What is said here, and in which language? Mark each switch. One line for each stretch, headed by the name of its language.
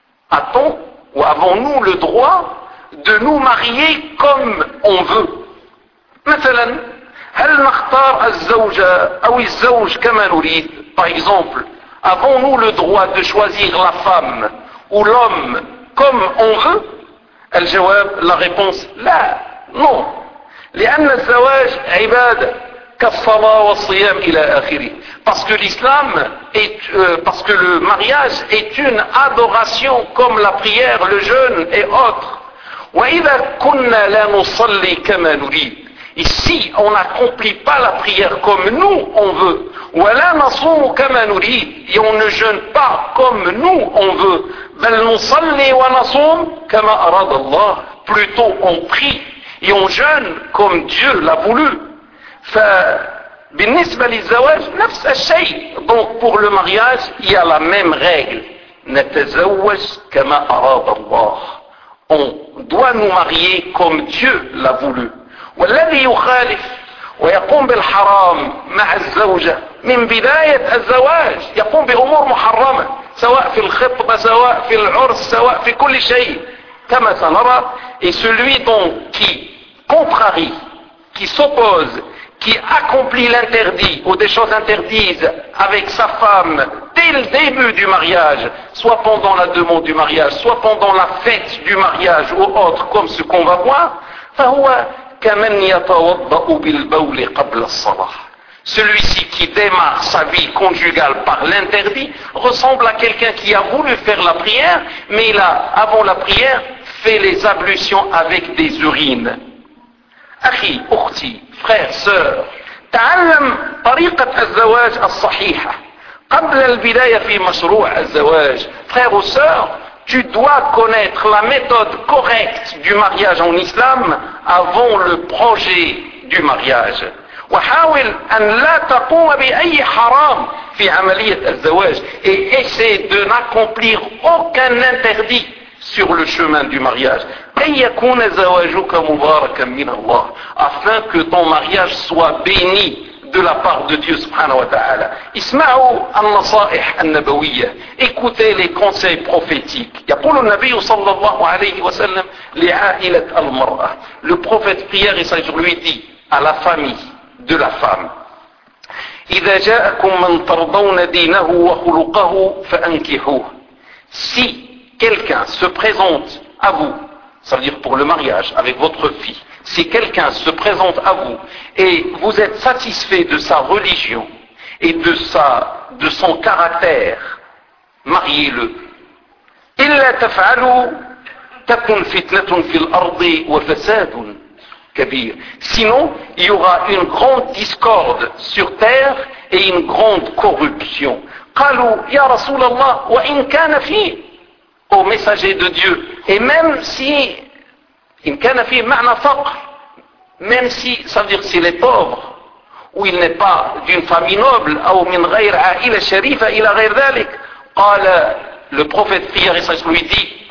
French: A-t-on ou avons-nous le droit de nous marier comme on veut ?
Arabic: هل نختار الزوجة أو الزوج كما نريد؟
French: Par exemple, avons-nous le droit de choisir la femme ou l'homme comme on veut؟ الجواب, la réponse, لا, non.
Arabic: لأن الزواج عبادة كالصلاة والصيام إلى آخره.
French: Parce que l'islam est, parce que le mariage est une adoration comme la prière, le jeûne et autres.
Arabic: وإذا كنا لا نصلي كما نريد.
French: Et si on n'accomplit pas la prière comme nous on veut,
Arabic: wala nasumu kama nurid,
French: et on ne jeûne pas comme nous on veut,
Arabic: bal nusalli wa nasum kama arada Allah,
French: plutôt on prie et on jeûne comme Dieu l'a voulu.
Arabic: Fa بالنسبه للزواج نفس الشيء,
French: donc pour le mariage il y a la même règle,
Arabic: natazawwaj kama arada Allah,
French: on doit nous marier comme Dieu l'a voulu.
Arabic: والذي يخالف ويقوم بالحرام مع الزوجة من بداية الزواج يقوم بأمور محرمة سواء في الخطبة سواء في العرس سواء في كل شيء كما سنرى.
French: Et celui donc qui contrarie, qui s'oppose, qui accomplit l'interdit ou des choses interdites avec sa femme dès le début du mariage, soit pendant la demande du mariage, soit pendant la fête du mariage ou autre, comme ce qu'on va voir,
Arabic: فهو كمن يتوضأ بالبول قبل الصلاة.
French: Celui-ci qui démarre sa vie conjugale par l'interdit ressemble à quelqu'un qui a voulu faire la prière, mais il a, avant la prière, fait les ablutions avec des urines.
Arabic: أخي, أختي,
French: frère, sœur,
Arabic: تعلم طريقة الزواج الصحيحة قبل البداية في مشروع الزواج.
French: Frère ou sœur, tu dois connaître la méthode correcte du mariage en islam avant le projet du mariage.
Arabic: وحاول أن لا تقوم بأي حرام في عملية الزواج.
French: Et essaie de n'accomplir aucun interdit sur le chemin du mariage.
Arabic: كي يكون زواجك مباركا من الله.
French: Afin que ton mariage soit béni de la part de Dieu subhanahu wa ta'ala.
Arabic: اسمعوا النصائح النبوية.
French: Écoutez les conseils prophétiques.
Arabic: يقول النبي صلى الله عليه وسلم لعائلة المرأة.
French: Le prophète prière et sage lui dit à la famille de la femme.
Arabic: إذا جاءكم من ترضون دينه وخلقه فأنكحوه.
French: Si quelqu'un se présente à vous, c'est-à-dire pour le mariage avec votre fille, si quelqu'un se présente à vous et vous êtes satisfait de sa religion et de sa, de son caractère, mariez-le.
Arabic: إلا تفعلوا تكون فتنة في الأرض وفساد كبير.
French: Sinon, il y aura une grande discorde sur terre et une grande corruption.
Arabic: قالوا يا رسول الله وإن كان في,
French: ô messager de Dieu, et même si il
Arabic: كان في معنى فقر,
French: même si, ça veut dire s'il est pauvre, ou il n'est pas d'une famille noble, ou
Arabic: min غير عائلة شريفة إلى غير ذلك,
French: قال, le prophète prière et sage lui dit,